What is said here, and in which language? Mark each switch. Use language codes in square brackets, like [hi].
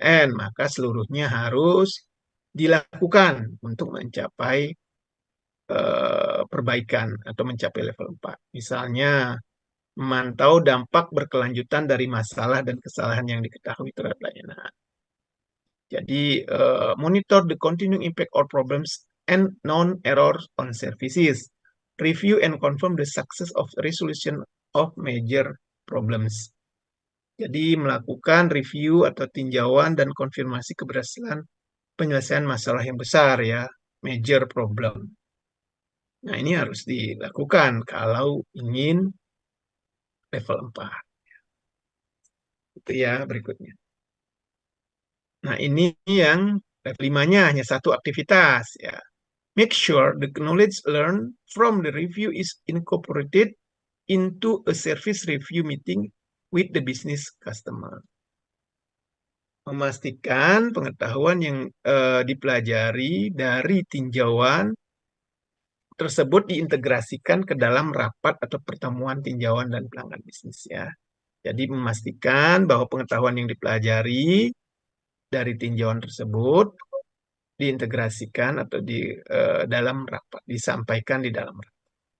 [id] Maka seluruhnya harus dilakukan untuk mencapai perbaikan atau mencapai level 4. Misalnya memantau dampak berkelanjutan dari masalah dan kesalahan yang diketahui terhadap layanan. Jadi, [en] monitor the continuing impact or problems and non-errors on services. Review and confirm the success of resolution of major problems. [id] Jadi, melakukan review atau tinjauan dan konfirmasi keberhasilan penyelesaian masalah yang besar ya, major problem. Nah, ini harus dilakukan kalau ingin level 4. Itu ya berikutnya. Nah, ini yang level 5-nya hanya satu aktivitas ya. [en] Make sure the knowledge learned from the review is incorporated into a service review meeting with the business customer. [id] Memastikan pengetahuan yang dipelajari dari tinjauan tersebut diintegrasikan ke dalam rapat atau pertemuan tinjauan dan pelanggan bisnis ya. Jadi memastikan bahwa pengetahuan yang dipelajari dari tinjauan tersebut diintegrasikan atau di dalam rapat, disampaikan di dalam rapat.